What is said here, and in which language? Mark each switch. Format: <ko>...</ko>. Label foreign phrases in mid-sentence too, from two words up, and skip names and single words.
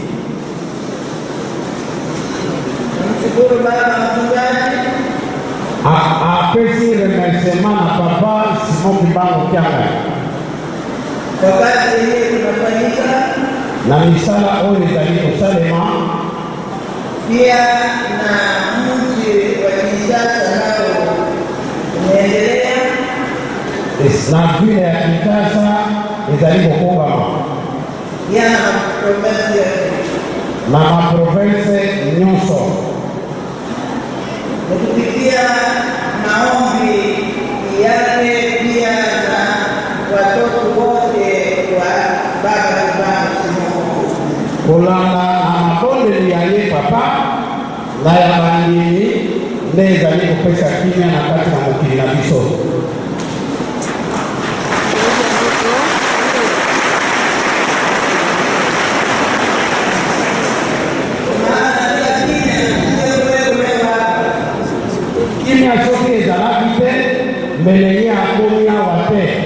<ln>Apesi remerciement na papa Simon Kibango Kianga na misala oyo ezali kosalema</ln> <sw>pia na mji wa Kinshasa nao unaendelea</sw> <ln>na</ln> <sw>vile ya</sw> <ln>Kinshasa ezali kokongama</ln> <sw>pia</sw> <ln>na maprovince nyonso</ln> <sw>kupitia maombi yake pia na watoto wote wa baba Kibango</sw> <ln>kolanda na mabondeli ya ye papa na ya bandimi nde ezali kopesa kimia na kati na mokili na biso. Kimia soki ezalaki te mbele ye akomi awa te.</ln>